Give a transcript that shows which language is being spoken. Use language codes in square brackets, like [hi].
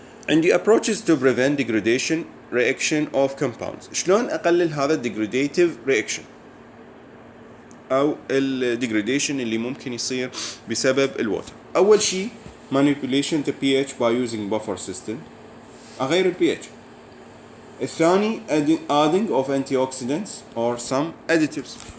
[ar] عندي [en] approaches to prevent degradation reaction of compounds. [ar] شلون أقلل هذا [en] degradative reaction [ar] أو degradation اللي ممكن يصير بسبب الووتر؟ أول شيء [en] manipulation the pH by using buffer system، [ar] أغير ال pH. الثاني [en] adding of antioxidants or some additives.